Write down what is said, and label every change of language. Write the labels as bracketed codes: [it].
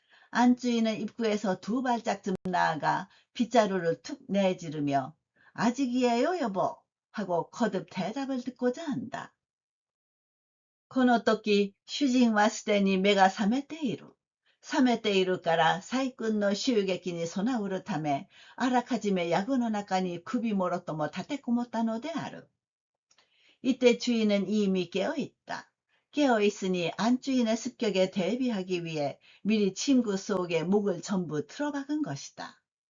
[ko] 안주인은 입구에서 두 발짝쯤 나아가 빗자루를 툭 내지르며 아직이에요 여보 하고 거듭 대답을 듣고자 한다. [ja] この時主人はすでに目が覚めている。覚めているから細君の襲撃に備うるためあらかじめ藪の中に首もろとも立てこもったのである。 [ko] 이때 주인은 이미 깨어있다. 깨어있으니 안주인의 습격에 대비하기 위해 미리 침구 속에 목을 전부 틀어박은 것이다.